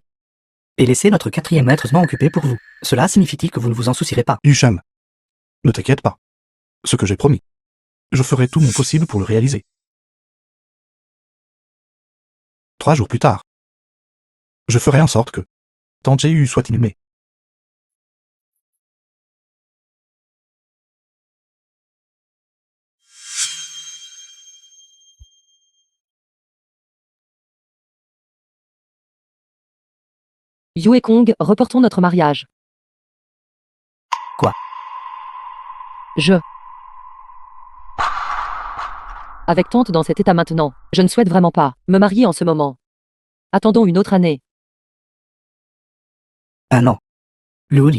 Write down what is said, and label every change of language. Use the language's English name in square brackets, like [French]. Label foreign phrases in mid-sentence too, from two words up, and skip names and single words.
[French] Et laisser notre 4e maître m'en occuper pour vous. Cela signifie-t-il que vous ne vous en soucierez pas? Yusham. Ne t'inquiète pas. Ce que j'ai promis. Je ferai tout mon possible pour le réaliser. 3 jours plus tard. Je ferai en sorte que Tante Jéhu soit inhumée. Yue Kong, reportons notre mariage. Quoi? Je Avec tante dans cet état maintenant, je ne souhaite vraiment pas me marier en ce moment. Attendons une autre année. Un an. Le Oli.